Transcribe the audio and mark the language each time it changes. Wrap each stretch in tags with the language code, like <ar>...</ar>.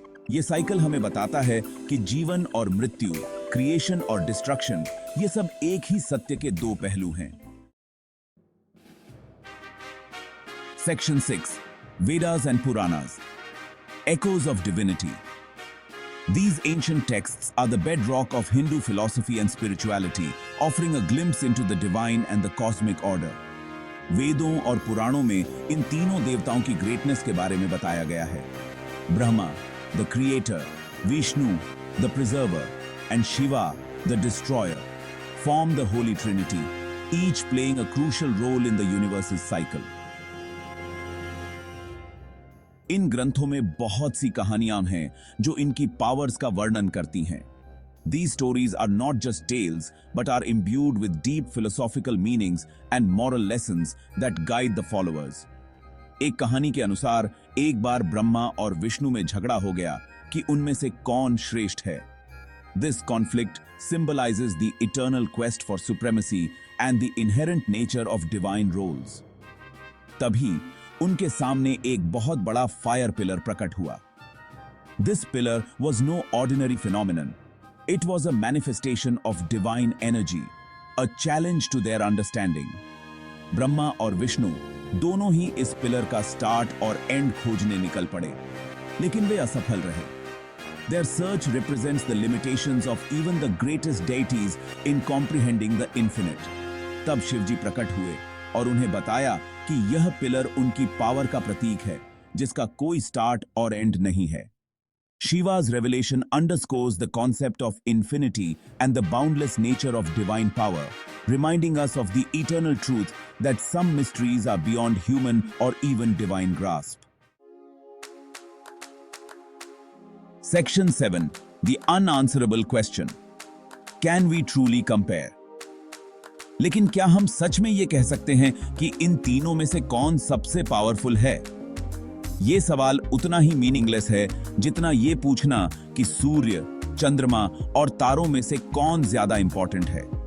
<hi>ये साइकिल हमें बताता है कि जीवन और मृत्यु, क्रिएशन और डिस्ट्रक्शन, ये सब एक ही सत्य के दो पहलू हैं।</hi> <en>Section 6, Vedas and Puranas, echoes of divinity. These ancient texts are the bedrock of Hindu philosophy and spirituality, offering a glimpse into the divine and the cosmic order.</en> <hi>वेदों और पुराणों में इन तीनों देवताओं की ग्रेटनेस के बारे में बताया गया है।</hi> <en>Brahma, the creator, Vishnu, the preserver, and Shiva, the destroyer, form the Holy Trinity, each playing a crucial role in the universe's cycle.</en> <hi>इन ग्रंथों में बहुत सी कहानियां हैं जो इनकी पावर्स का वर्णन करती हैं।</hi> <en>These stories are not just tales, but are imbued with deep philosophical meanings and moral lessons that guide the followers.</en> <hi>एक कहानी के अनुसार एक बार ब्रह्मा और विष्णु में झगड़ा हो गया कि उनमें से कौन श्रेष्ठ है।</hi> <en>This conflict symbolizes the eternal quest for supremacy and the inherent nature of divine roles.</en> <hi>तभी उनके सामने एक बहुत बड़ा फायर पिलर प्रकट हुआ।</hi> <en>This pillar was no ordinary phenomenon. It was a manifestation of divine energy, a challenge to their understanding.</en> <hi>Brahma और विष्णु दोनों ही इस पिलर का स्टार्ट और एंड खोजने निकल पड़े, लेकिन वे असफल रहे।</hi> <en>Their search represents the limitations of even the greatest deities in comprehending the infinite.</en> <hi>तब शिव जी प्रकट हुए और उन्हें बताया कि यह पिलर उनकी पावर का प्रतीक है, जिसका कोई स्टार्ट और एंड नहीं है।</hi> <en>Shiva's revelation underscores the concept of infinity and the boundless nature of divine power, reminding us of the eternal truth that some mysteries are beyond human or even divine grasp. Section 7, the unanswerable question. Can we truly compare?</en> <hi>लेकिन क्या हम सच में ये कह सकते हैं कि इन तीनों में से कौन सबसे पावरफुल है? ये सवाल उतना ही मीनिंगलेस है जितना ये पूछना कि सूर्य, चंद्रमा और तारों में से कौन ज्यादा इंपॉर्टेंट है।</hi>